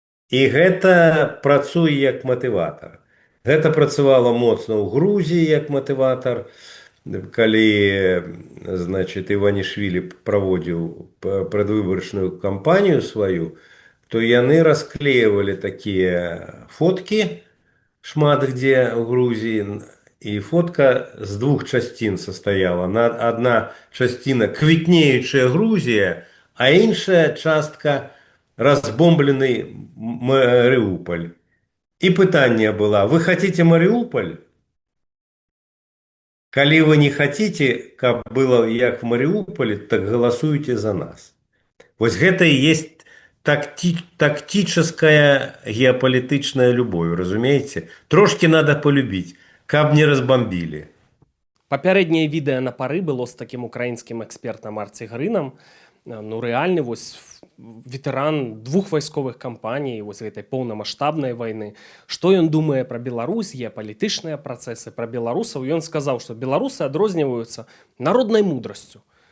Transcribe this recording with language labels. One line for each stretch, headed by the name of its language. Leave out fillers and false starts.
Belarusian: І гэта працуе як матыватар. Гэта працавала моцна ў Грузіі як матыватар, калі, значит, Іванішвілі праводзіў прадвыбарчную кампанію сваю,
Russian: то яны расклеивали такие фотки, шмат где в Грузии, и фотка с двух частин состояла. Одна частина квітнеючая Грузія, а
Belarusian: іншая частка
Russian: разбомбленный Мариуполь. И пытание было: вы хотите Мариуполь? Калі вы не хотите, каб было як в Мариуполе, так голосуйте за нас. Вот гэта и есть тактическая геополитичная любовь, разумеете? Трошки надо полюбить, каб не разбомбили.
Belarusian: Папярэдняе відэа на пары было з такім украінскім экспертам Арці Грынам. Ну рэальны вось ветэран двух вайсковых кампаній вось гэтай поўнамаштабнай вайны. Што ён думае пра Беларусь, геапалітычныя працэсы, пра беларусаў? Ён сказаў, што беларусы адрозніваюцца народнай мудрасцю.